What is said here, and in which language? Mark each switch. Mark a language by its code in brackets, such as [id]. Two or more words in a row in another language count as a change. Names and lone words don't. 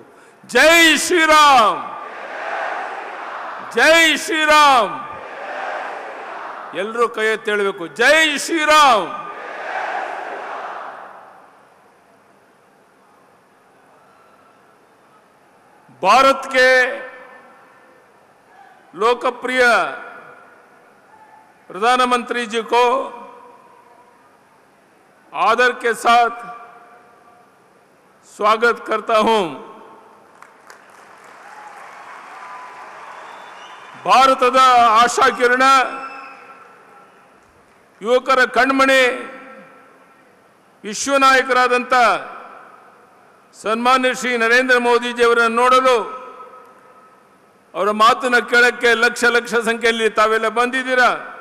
[kn] ಜೈ ಶ್ರೀರಾಮ್, ಜೈ ಶ್ರೀರಾಮ್. ಎಲ್ಲರೂ ಕೈ ಎತ್ತಿ ಹೇಳಬೇಕು ಜೈ ಶ್ರೀರಾಮ್. [hi] भारत के लोकप्रिय प्रधानमंत्री जी को आदर के साथ स्वागत करता हूं. [kn] ಭಾರತದ ಆಶಾ ಕಿರಣ, ಯುವಕರ ಕಣ್ಮಣಿ, ವಿಶ್ವ ನಾಯಕರಾದಂಥ ಸನ್ಮಾನ್ಯ ಶ್ರೀ ನರೇಂದ್ರ ಮೋದಿಜಿಯವರನ್ನು ನೋಡಲು, ಅವರ ಮಾತನ್ನು ಕೇಳಕ್ಕೆ ಲಕ್ಷ ಲಕ್ಷ ಸಂಖ್ಯೆಯಲ್ಲಿ ತಾವೆಲ್ಲ ಬಂದಿದ್ದೀರಾ.